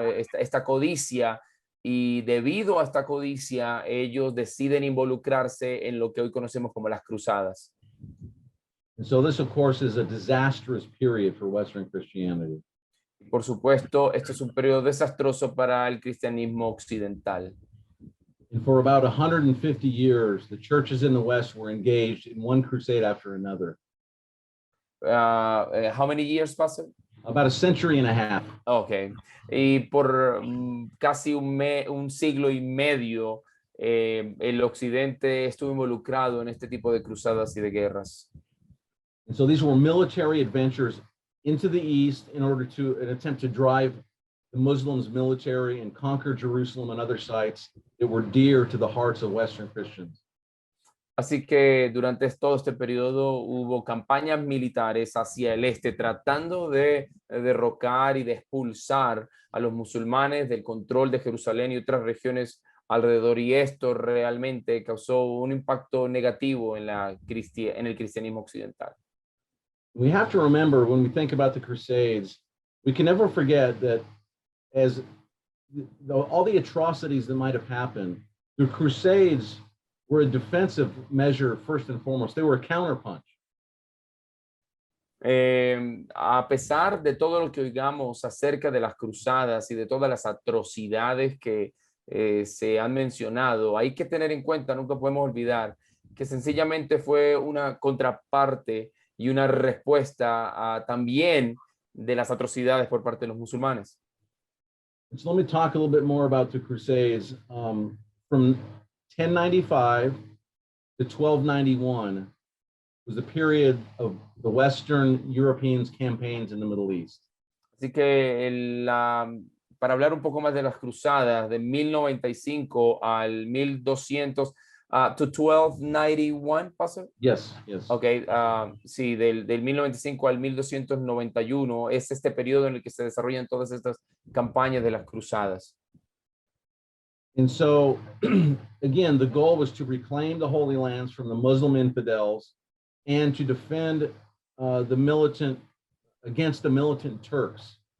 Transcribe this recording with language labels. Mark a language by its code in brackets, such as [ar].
[es] Esta codicia, y debido a esta codicia, ellos deciden involucrarse en lo que hoy conocemos como las cruzadas. [en] And so this, of course, is a disastrous period for Western Christianity. [es] Por supuesto, esto es un periodo desastroso para el cristianismo occidental. [en] And for about 150 years, the churches in the West were engaged in one crusade after another. How many years, Pastor? About a century and a half. Okay. [es] Y por casi un siglo y medio, el occidente estuvo involucrado en este tipo de cruzadas y de guerras. [en] And so these were military adventures into the East in order to an attempt to drive the Muslims' military and conquer Jerusalem and other sites that were dear to the hearts of Western Christians. [es] Así que durante todo este periodo hubo campañas militares hacia el este tratando de derrocar y de expulsar a los musulmanes del control de Jerusalén y otras regiones alrededor, y esto realmente causó un impacto negativo en el cristianismo occidental. [en] We have to remember when we think about the Crusades, we can never forget that as all the atrocities that might have happened, the Crusades were a defensive measure first and foremost. They were a counterpunch. [es] A pesar de todo lo que oigamos acerca de las cruzadas y de todas las atrocidades que se han mencionado, hay que tener en cuenta, nunca podemos olvidar, que sencillamente fue una contraparte y una respuesta también de las atrocidades por parte de los musulmanes. [en] So let me talk a little bit more about the Crusades. From 1095 to 1291 was the period of the Western Europeans' campaigns in the Middle East. [es] Así que para hablar un poco más de las cruzadas de 1095 al 1200, [en] to 1291, Pastor. Yes, yes. [es] Ok, sí, del 1095 al 1291 es este periodo en el que se desarrollan todas estas campañas de las cruzadas. [en] And so, again, the goal was to reclaim the Holy Lands from the Muslim infidels and to defend against the militant Turks.